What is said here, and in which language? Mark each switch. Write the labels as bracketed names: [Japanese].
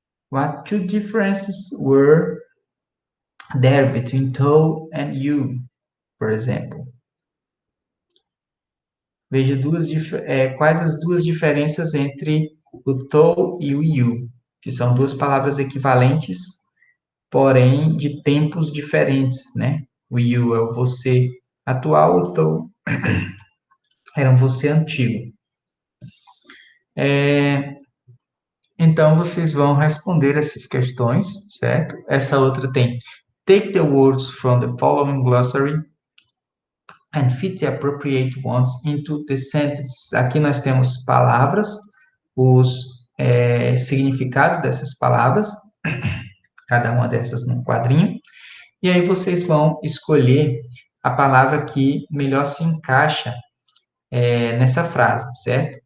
[English] What two differences were there between thou and you, for example? [Portuguese] Veja quais as duas diferenças entre o thou e o you, que são duas palavras equivalentes, porém de tempos diferentes, né? O you é o você atual, o thou era um você antigo. Então, vocês vão responder essas questões, certo? Essa outra tem: [English] take the words from the following glossary and fit the appropriate ones into the sentence. [Portuguese] Aqui nós temos palavras, os significados dessas palavras, cada uma dessas num quadrinho, e aí vocês vão escolher a palavra que melhor se encaixa nessa frase, certo?